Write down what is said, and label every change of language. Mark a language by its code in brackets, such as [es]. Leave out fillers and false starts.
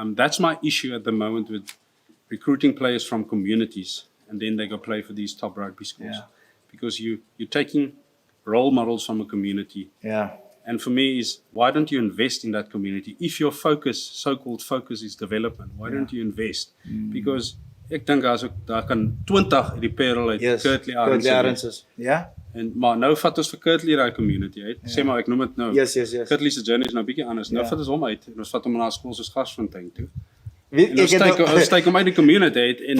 [en] That's my issue at the moment with recruiting players from communities, and then they go play for these top rugby schools, because you're taking role models from a community. Yeah. And for me is, why don't you invest in that community? If your focus, so-called focus, is development, why don't you invest? [af] Because ek dink daar kan 20 uit die Parel uit Kirtley Arendse. Ja. En maar nou vat ons vir Kirtley daai community uit. Sê maar ek noem dit nou. [en] Yes. [af] Kirtley se journey is nou bietjie anders. Nou vat ons hom uit en ons vat hom na 'n skool soos Gasfontein toe. Ons steek hom uit die community uit en